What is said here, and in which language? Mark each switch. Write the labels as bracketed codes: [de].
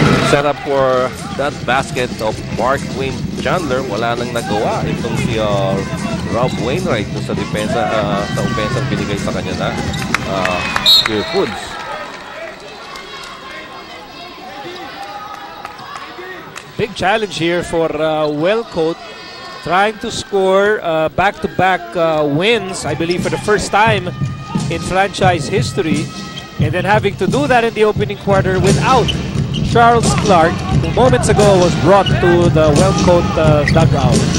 [en] Set up for that basket of Marquin Chandler. [tl] Wala nang nagawa itong si Rob Wainwright sa depensa, sa offense ang binigay sa kanya na Purefoods. [en] Big challenge here for well-coached, trying to score back-to-back wins, I believe for the first time in franchise history, and then having to do that in the opening quarter without Charles Clark, who moments ago was brought to the well-coached dugout.